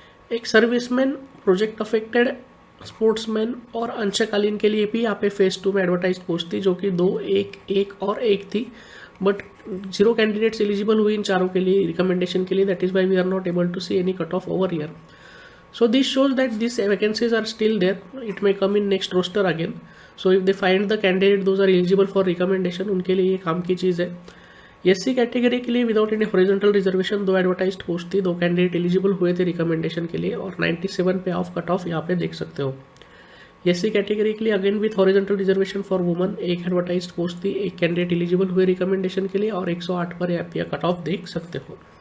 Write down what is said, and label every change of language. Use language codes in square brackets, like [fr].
[hi] एक serviceman, project affected, sportsman और अंशकालीन के लिए भी यहाँ पे फेज 2 में एडवर्टाइज पोस्ट थी, जो कि 2, 1 और 1 थी, बट 0 कैंडिडेट्स एलिजिबल हुई इन चारों के लिए रिकमेंडेशन के लिए। [en] That is why we are not able to see any cut off over here. So this shows that these vacancies are still there. It may come in next roster again. So if they find the candidate those are eligible for recommendation, [hi] उनके लिए ये काम की चीज़ है। SC category के लिए without any horizontal reservation 2 advertised post थी। 2 candidate eligible हुए थे रिकमेंडेशन के लिए और 97 पे ऑफ कट ऑफ यहाँ पे देख सकते हो। SC कैटेगरी के लिए [en] again with horizontal reservation for woman [hi] 1 advertised post थी। 1 कैंडिडेट एलिजिबल हुए रिकमेंडेशन के लिए और 108 पर यहाँ पे कट ऑफ देख सकते हो।